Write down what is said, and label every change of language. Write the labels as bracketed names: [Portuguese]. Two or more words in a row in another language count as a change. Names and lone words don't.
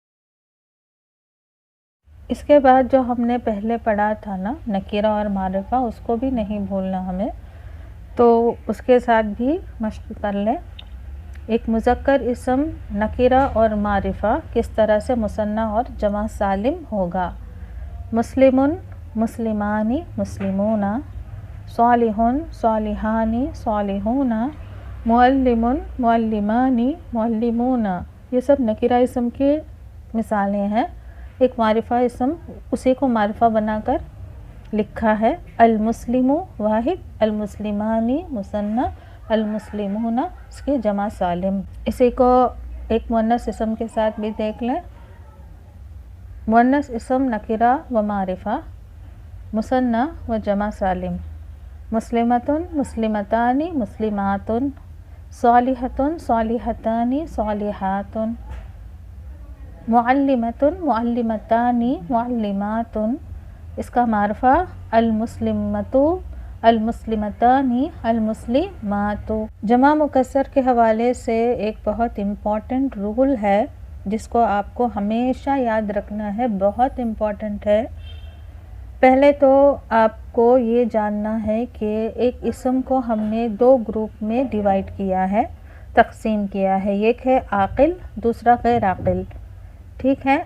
[Urdu] اس کے بعد جو ہم نے پہلے پڑھا تھا نا نکیرہ اور معرفہ، اس کو بھی نہیں بھولنا ہمیں، تو اس کے ساتھ بھی مشق کر لیں. ایک مذکر اسم نکیرہ اور معرفہ کس طرح سے مثنیٰ اور جمع سالم ہوگا. [Arabic] مسلمن مسلمانی مسلمون، صالحن صالحانی صالحون، معلم معلمانی معلمون، [Urdu] یہ سب نکیرہ اسم کی مثالیں ہیں. ایک معرفہ اسم اسی کو معرفہ بنا کر لکھا ہے المسلم واحد، المسلمانی مثنی، المسلمون اس کی جمع سالم۔ اسی کو ایک مؤنث اسم کے ساتھ بھی دیکھ لیں۔ مؤنث اسم نکرہ و معرفہ، مثنی و جمع سالم، [Arabic] مسلمتن، مسلمتانی، مسلماتن، صالحتن، صالحتانی، صالحاتن، معلمتن، معلمتانی، معلماتن، [Urdu] اس کا معرفہ [Arabic] المسلمۃ، المسلمتانی، المسلمات۔ [Urdu] جمع مکسر کے حوالے سے ایک بہت [English] important rule [Urdu] ہے جس کو آپ کو ہمیشہ یاد رکھنا ہے، بہت امپورٹنٹ ہے۔ پہلے تو آپ کو یہ جاننا ہے کہ ایک اسم کو ہم نے دو گروپ میں ڈیوائڈ کیا ہے، تقسیم کیا ہے، ایک ہے عاقل، دوسرا غیر عاقل، ٹھیک ہے۔